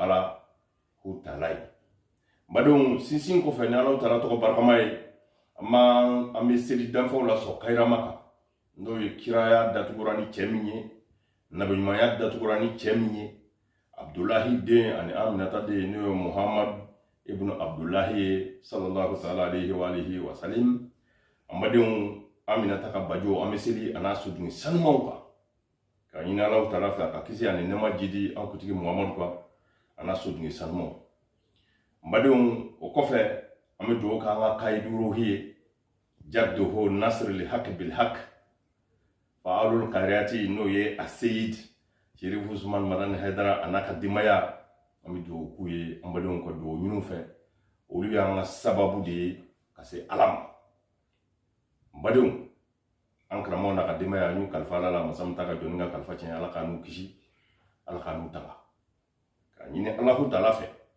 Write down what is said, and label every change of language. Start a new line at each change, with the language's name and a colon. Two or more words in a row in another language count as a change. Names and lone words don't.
Bambara: ala ko taala ye badenw sinsin kɔfɛ ni ala taala tɔgɔ barikama ye an bɛ seli danfɛnw la sɔn kayirama kan n'o ye kiraya datugura ni cɛ min ye nabiɲumanya datugura ni cɛ min ye abdulahi den ani aminata den n'o ye muhammad ibn abdulahi ye
Arabic: صلى الله تعالى عليه وعلى آله وسلم
Bambara: an badenw aminata ka bajo an bɛ seli a n'a sodungi sanumanw kan ka ɲini alaw taala fɛ ka kisi ani nɛma jidi an kutigi muhamadu kan a n'a sodungi sanumanw badenw o kɔfɛ an bɛ dugawu k'an ka kayidurohi ye
Arabic: جده نصر للحق بالحق فعال القرية
Bambara: n'o ye a seyid sherifu usman madan haidara a n'a ka denbaya an bɛ dugawu k'u ye an badenw ka dugawu ɲiniw fɛ olu y'an ka sababu de ye ka se ala ma badenw an karamɔgɔ n'a ka denbaya y'u kalifa ala la masa min ta ka jɔni ka kalifa tiɲɛ ala k'an n'u kisi ala k'an n'u tanga ka ɲini alahu taala fɛ